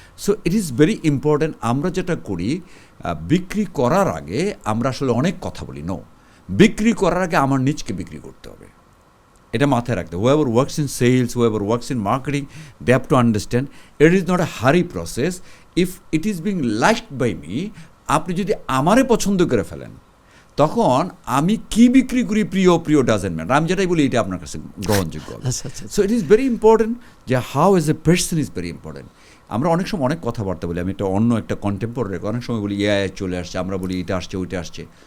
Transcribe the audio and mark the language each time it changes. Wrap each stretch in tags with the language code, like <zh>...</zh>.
<en>So it is very important.</en> <bn>আমরা যেটা করি, বিক্রি করার আগে আমরা আসলে অনেক কথা বলি। বিক্রি করার আগে আমার নিজকে বিক্রি করতে হবে, এটা মাথায় রাখতে।</bn> <en>whoever works in sales, whoever works in marketing, they have to understand it is not a hurry process. If it is being liked by me,</en> <bn>আপনি যদি আমারে পছন্দ করে ফেলেন, তখন আমি কি বিক্রি করি প্রিয় ডাজেন্ট ম্যাটার। আমি যেটাই বলি এটা আপনার কাছে গ্রহণযোগ্য হবে।</bn> <en>so it is very important</en> <bn>যে</bn> <en>How age a person is very important.</en> <bn>আমরা অনেক সময় অনেক কথাবার্তা বলি, আমি একটা কন্টেম্পোরারি অনেক সময় বলি এআই চলে আসছে, আমরা বলি এটা আসছে ওইটা আসছে।</bn>